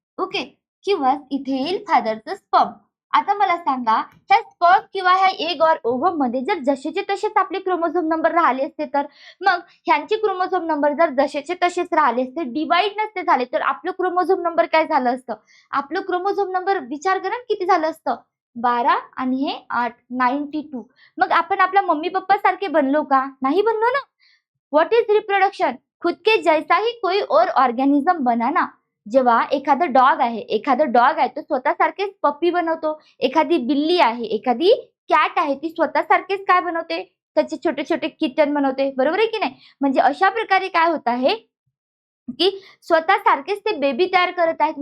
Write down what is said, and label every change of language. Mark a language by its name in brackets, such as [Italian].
[Marathi] Okay, किंवा इथे येईल फादरचं स्पर्म. आता मला सांगा, ह्या स्पर्म किंवा ह्या एग ऑर ओव्हम मध्ये जर जसेचे तसेच आपले क्रोमोझोम नंबर राहिले असते, तर मग ह्यांचे क्रोमोझोम नंबर जर जसेचे तसेच राहिले असते, डिवाइड नसते झाले, तर आपलं क्रोमोझोम नंबर काय झालं असतं, आपलं क्रोमोझोम नंबर विचार करा किती झालं असतं, 12 आणि हे 8, 92. मग आपण आपल्या मम्मी पप्पा सारखे बनलो का, नाही बनलो ना. [English] what is reproduction, [Hindi] खुद के जैसा ही कोई और ऑर्गॅनिझम बना ना. [Marathi] जेव्हा एखादा डॉग आहे तो स्वतःसारखेच पप्पी बनवतो, एखादी बिल्ली आहे, एखादी कॅट आहे, ती स्वतःसारखेच काय बनवते, त्याचे छोटे छोटे किटन बनवते, बरोबर आहे की नाही. म्हणजे अशा प्रकारे काय होत आहे की स्वतः सारखेच ते बेबी तयार करत आहेत.